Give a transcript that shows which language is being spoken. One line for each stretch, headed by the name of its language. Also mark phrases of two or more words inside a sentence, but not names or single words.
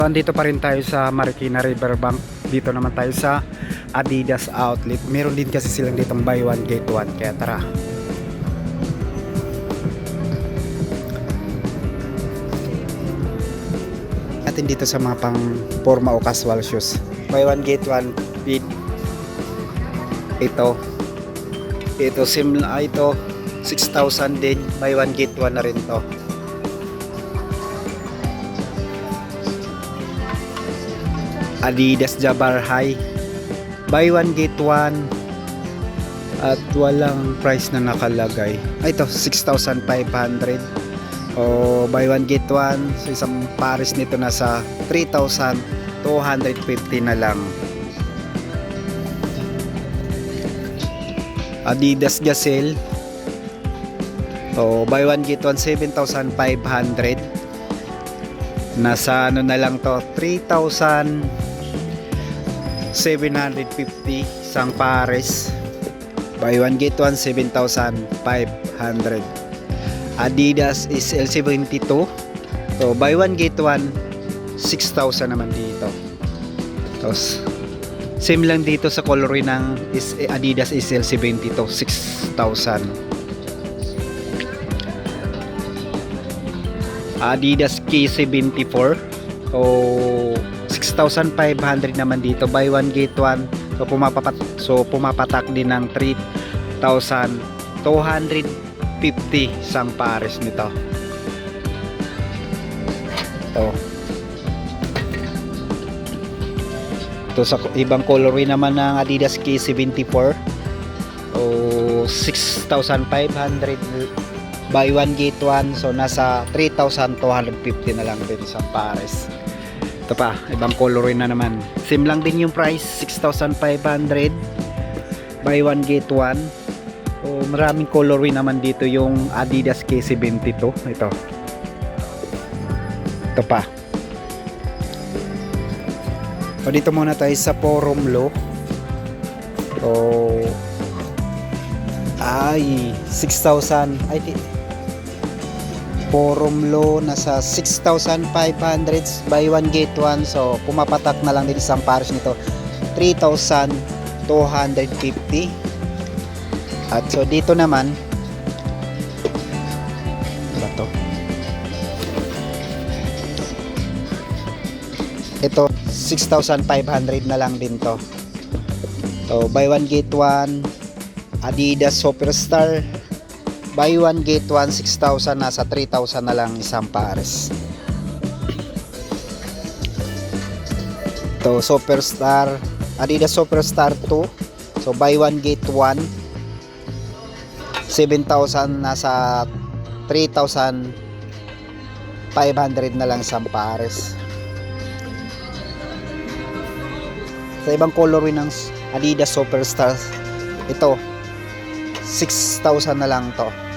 Filipino: Andito pa rin tayo sa Marikina Riverbank. Dito naman tayo sa Adidas Outlet. Meron din kasi silang ditong
English: buy one get one.
Filipino: Kaya tara. Atin dito sa mga pang forma o
English: casual shoes. Buy one get one with ito.
Filipino: Ito 6,000 din.
English: Buy one get one
Filipino: na rin to. Adidas Jabbar High,
English: buy one get one
Filipino: at walang price na nakalagay.
English: Ito 6,500 o buy one get one.
Filipino: So isang pares nito nasa 3,250 na lang. Adidas Gazelle,
English: o buy one get one 7,500.
Filipino: Nasa ano na lang to, 3,750 isang pares.
English: Buy one get one 7,500.
Filipino: Adidas is L72, so
English: buy one get one
Filipino: 6,000 naman dito. Tapos same lang dito sa colorway ng Adidas is L72, 6,000. Adidas K74, so 6,500 naman dito.
English: Buy one get one,
Filipino: so pumapatak din ng 3,250 isang pares nito. Ito sa ibang colorway naman ng Adidas K74, o 6,500
English: buy one get one,
Filipino: so nasa 3,250 na lang din isang pares. Ito pa, ibang colorway na naman, same lang din yung price, 6,500
English: buy one get one.
Filipino: So maraming colorway naman dito yung Adidas K72. Ito pa. O dito muna tayo sa Forum Low. So ay 6,000 Forum Low nasa 6,500
English: buy one get one,
Filipino: so pumapatak na lang din isang pares nito 3,250. At so dito naman ba to? Ito 6,500 na lang din to.
English: So buy one get one Adidas Superstar, buy one get one 6,000,
Filipino: nasa 3,000 na lang isang pares. Ito Superstar,
English: Adidas Superstar 2, so buy one get one 7,000,
Filipino: nasa 3,500 na lang isang pares. Sa ibang colorway ng Adidas Superstar, ito 6,000 na lang to.